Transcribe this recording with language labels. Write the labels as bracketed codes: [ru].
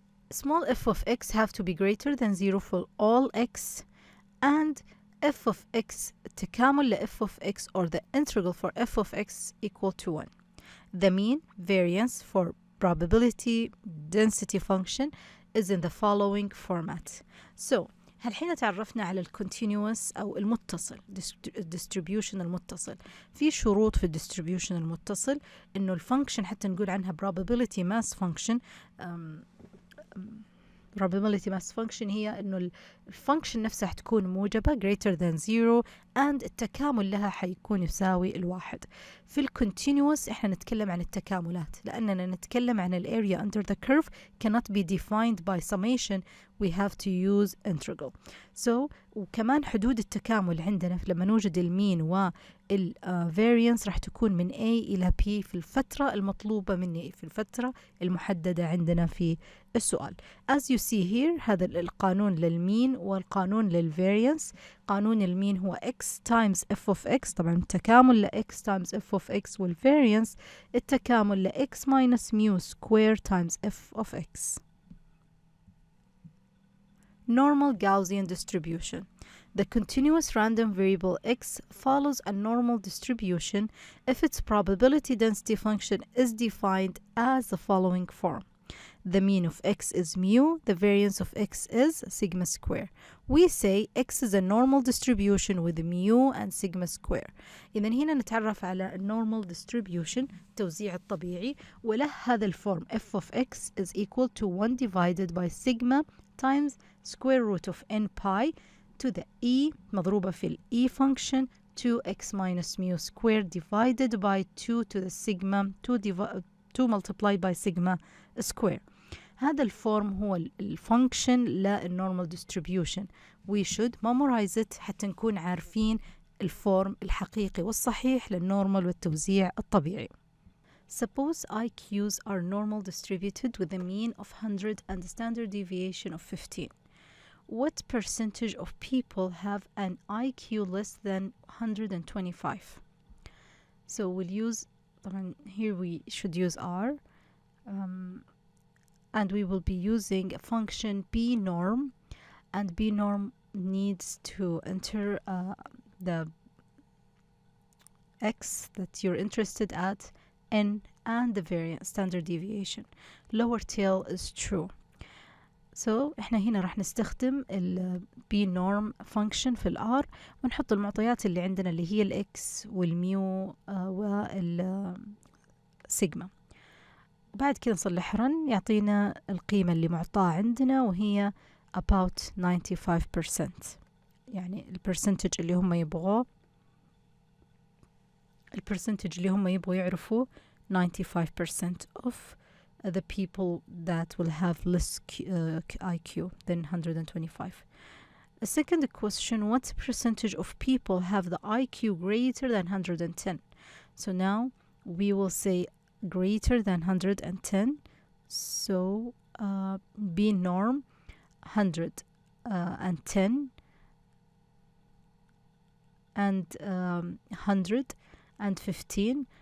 [en] Small f of x have to be greater than 0 for all x, and f of x تكامل ل f of x or the integral for f of x equal to 1. The mean variance for probability density function is in the following format. [ar] So هالحين تعرفنا على الكونتينيوس أو المتصل distribution المتصل. في شروط في distribution المتصل إنه الفانكشن حتى نقول عنها probability mass function. probability mass function هي إنه الفانكشن نفسها حتكون موجبة [en] greater than 0 and [ar] التكامل لها حيكون يساوي الواحد. في الكونتينيوس إحنا نتكلم عن [en] التكاملات، لأننا نتكلم عن area under the curve cannot be defined by summation, we have to use integral. [ar] So وكمان حدود التكامل عندنا لما نوجد المين والفاريانس راح تكون من A إلى P في الفترة المطلوبة مني، في الفترة المحددة عندنا في السؤال. [en] As you see here [ar] هذا القانون للمين والقانون للفاريانس. قانون المين هو x times f of x، طبعا التكامل ل x times f of x، والفاريانس التكامل ل x minus mu square times f of x. [en] Normal Gaussian distribution. The continuous random variable x follows a normal distribution if its probability density function is defined as the following form. The mean of x is mu, the variance of x is sigma square. We say x is a normal distribution with mu and sigma square. [ar] إذن هنا نتعرف على [en] normal distribution [ar] التوزيع الطبيعي، وله هذا الفورم [en] f of x is equal to 1 divided by sigma times square root of n pi to the e [ar] مضروبة في ال [en] e function 2x minus mu square divided by 2 to the sigma 2 multiplied by sigma square. [ar] هذا الفورم هو الفانكشن للنورمال distribution. [en] We should memorize it [ar] حتى نكون عارفين الفورم الحقيقي والصحيح للنورمال والتوزيع الطبيعي. [en] Suppose IQs are normal distributed with a mean of 100 and a standard deviation of 15. What percentage of people have an IQ less than 125? So we'll use, here we should use R, and we will be using a function b norm, and b norm needs to enter the x that you're interested at, n, and the variance standard deviation. Lower tail is true. [ar] So احنا هنا راح نستخدم ال b norm function في ال R ونحط المعطيات اللي عندنا اللي هي ال x والميو والسيجما. بعد كده نصلح رن يعطينا القيمة اللي معطاة عندنا وهي [en] about 95%. [ar] يعني البرسنتج اللي هم يبغوه، البرسنتج اللي هم يبغوا يعرفوا [en] 95% of the people that will have less IQ than 125. A second question, what percentage of people have the IQ greater than 110? So now we will say greater than 110. So B norm 110 and 115.